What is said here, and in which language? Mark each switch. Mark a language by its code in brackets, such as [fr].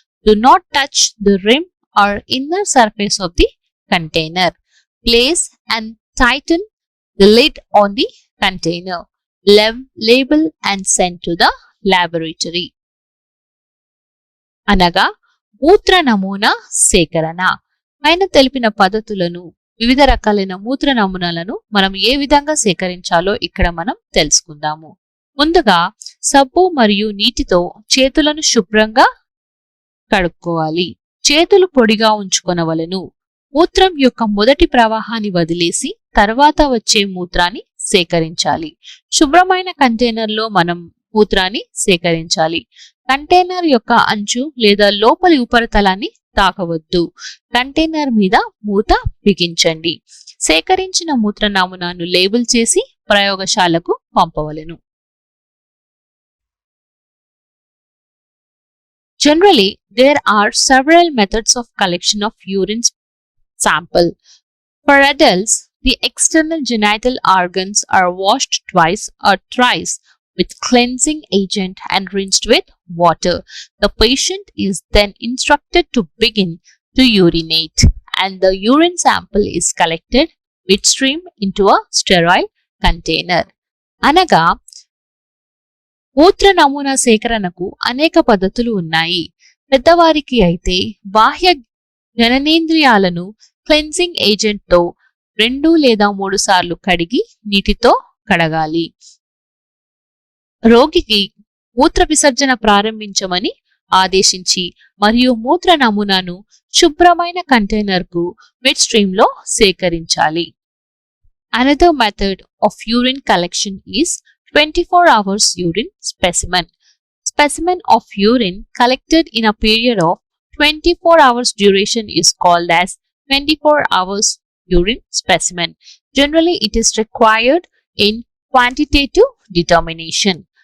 [en] Do not touch the rim or inner surface of the container. Place and tighten the lid on the container. Label and send to the laboratory. [te] అనగా మూత్ర నమూనా సేకరణ. పైన తెలిపిన పద్ధతులను, వివిధ రకాలైన మూత్ర నమూనాలను మనం ఏ విధంగా సేకరించాలో ఇక్కడ మనం తెలుసుకుందాము. ముందుగా సబ్బు మరియు నీటితో చేతులను శుభ్రంగా కడుక్కోవాలి. చేతులు పొడిగా ఉంచుకొనవలెను. మూత్రం యొక్క మొదటి ప్రవాహాన్ని వదిలేసి తర్వాత వచ్చే మూత్రాన్ని సేకరించాలి. శుభ్రమైన కంటైనర్లో మనం మూత్రాన్ని సేకరించాలి. కంటైనర్ యొక్క అంచు లేదా లోపలి ఉపరితలాన్ని తాకవద్దు. కంటైనర్ మీద మూత బిగించండి. సేకరించిన మూత్ర నమూనాను లేబుల్ చేసి ప్రయోగశాలకు పంపవలెను. [en] Generally, there are several methods of collection of urine sample. For adults, the external genital organs are washed twice or thrice with cleansing agent and rinsed with water. The patient is then instructed to begin to urinate, and the urine sample is collected midstream into a sterile container. [te] అనగా మూత్ర నమూనా సేకరణకు అనేక పద్ధతులు ఉన్నాయి. పెద్దవారికి అయితే బాహ్య జననేంద్రియాలను క్లెన్సింగ్ ఏజెంట్తో 2 లేదా 3 సార్లు కడిగి నీటితో కడగాలి. రోగికి మూత్ర విసర్జన ప్రారంభించమని ఆదేశించి మరియు మూత్ర నమూనాను శుభ్రమైన కంటైనర్కు మిడ్ స్ట్రీమ్లో సేకరించాలి. [en] Another method of urine collection is 24 hours urine specimen. Specimen of urine collected in a period of 24 hours duration is called as 24 hours urine specimen. Generally, it is required in quantitative determination.